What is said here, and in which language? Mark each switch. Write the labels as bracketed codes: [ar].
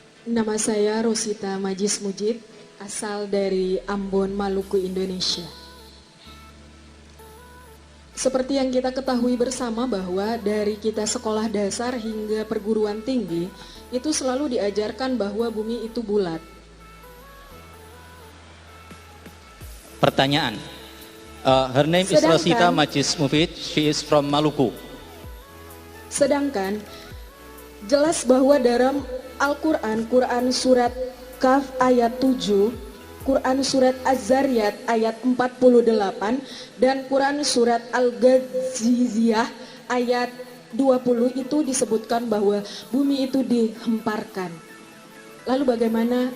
[id] Nama saya Rosita Majis Mujid, asal dari Ambon, Maluku, Indonesia. Seperti yang kita ketahui bersama bahwa dari kita sekolah dasar hingga perguruan tinggi, itu selalu diajarkan bahwa bumi itu bulat. Pertanyaan. [en] Her name is Rosita Majis Mujid. She is from Maluku. [id] Sedangkan jelas bahwa dalam Al-Quran, Quran surat Kaf ayat 7, Quran surat Az-Zariyat ayat 48, dan Quran surat Al-Ghaziyah ayat 20 itu disebutkan bahwa bumi itu dihemparkan. Lalu bagaimana?